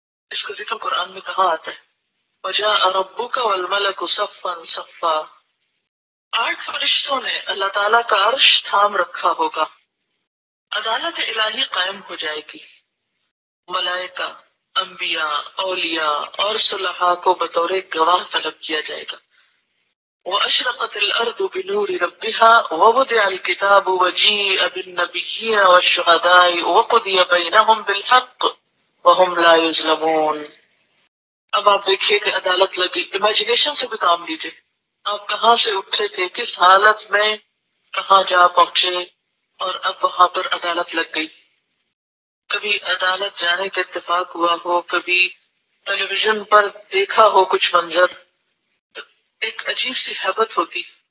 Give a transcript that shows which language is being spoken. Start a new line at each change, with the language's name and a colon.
Urdu: اس کا ذکر قرآن میں کہاں آتا ہے؟
Arabic: وَجَاءَ رَبُّكَ وَالْمَلَكُ صَفًّا صَفًّا.
Urdu: 8 فرشتوں نے اللہ تعالیٰ کا عرش تھام رکھا ہوگا. عدالت الہی قائم ہو جائے گی. ملائکہ، انبیاء، اولیاء اور صلحاء کو بطور گواہ طلب کیا جائے گا.
Arabic: وأشرقت الأرض بنور ربها ووضع الكتاب وجيء بالنبيين والشهداء وقضي بينهم بالحق وهم لا يظلمون.
Urdu: اب آپ دیکھیے کہ عدالت لگی. امیجنیشن سے بھی کام لیجیے. آپ کہاں سے اٹھے تھے, کس حالت میں کہاں جا پہنچے, اور اب وہاں پر عدالت لگ گئی. کبھی عدالت جانے کا اتفاق ہوا ہو, کبھی ٹیلی ویژن پر دیکھا ہو کچھ منظر, ایک عجیب سی ہیبت ہوتی.